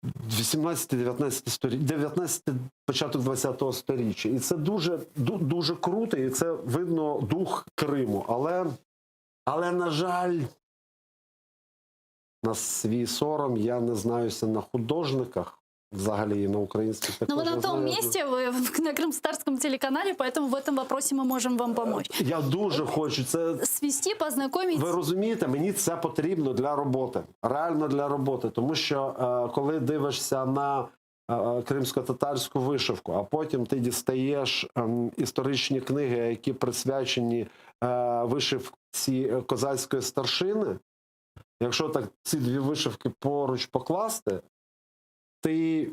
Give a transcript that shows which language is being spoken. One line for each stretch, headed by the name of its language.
Ukrainian: 18-19 сторіч, 19 початок 20-го сторіччя. І це дуже круто, і це видно дух Криму. Але на жаль, на свій сором, я не знаюся на художниках, взагалі і на українських також.
Russian: Но вы на том месте, вы на крымско-татарском телеканале, поэтому в этом вопросе мы можем вам помочь.
Ukrainian: Я дуже хочу це свести, познайомитися. Ви розумієте, мені це потрібно для роботи. Реально для роботи. Тому що коли дивишся на кримсько-татарську вишивку, а потім ти дістаєш історичні книги, які присвячені вишивці козацької старшини, якщо так ці дві вишивки поруч покласти, ти...